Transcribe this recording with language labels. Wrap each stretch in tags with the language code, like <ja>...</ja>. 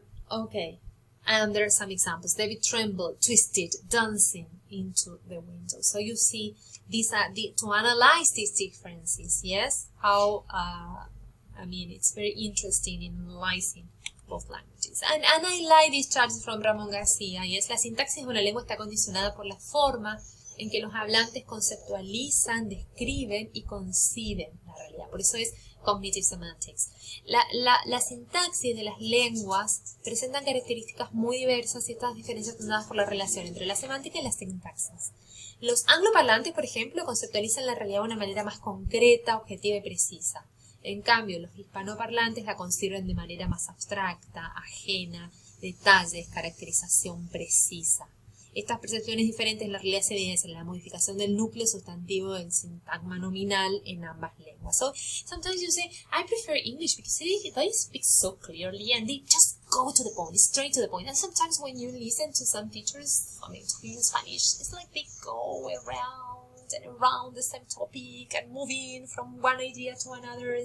<en>Okay, and there are some examples. David trembled, twisted, dancing into the window. So you see, these are to analyze these differences. Yes, how I mean, it's very interesting in analyzing both languages. And I like these charts from Ramón García. Yes,</en> <es>la sintaxis de una lengua está condicionada por la forma en que los hablantes conceptualizan, describen y conciben la realidad. Por eso es</es> <en>cognitive semantics.</en> <es>La sintaxis de las lenguas presentan características muy diversas y estas diferencias están dadas por la relación entre la semántica y la sintaxis. Los angloparlantes, por ejemplo, conceptualizan la realidad de una manera más concreta, objetiva y precisa. En cambio, los hispanoparlantes la conciben de manera más abstracta, ajena, detalles, caracterización precisa. Estas percepciones diferentes de la realidad se evidencian en la modificación del núcleo sustantivo del sintagma nominal en ambas lenguas.</es> <en>So, sometimes you say, I prefer English because they speak so clearly and they just go to the point, straight to the point. And sometimes when you listen to some teachers, talking in Spanish, it's like they go around and around the same topic and moving from one idea to another.</en>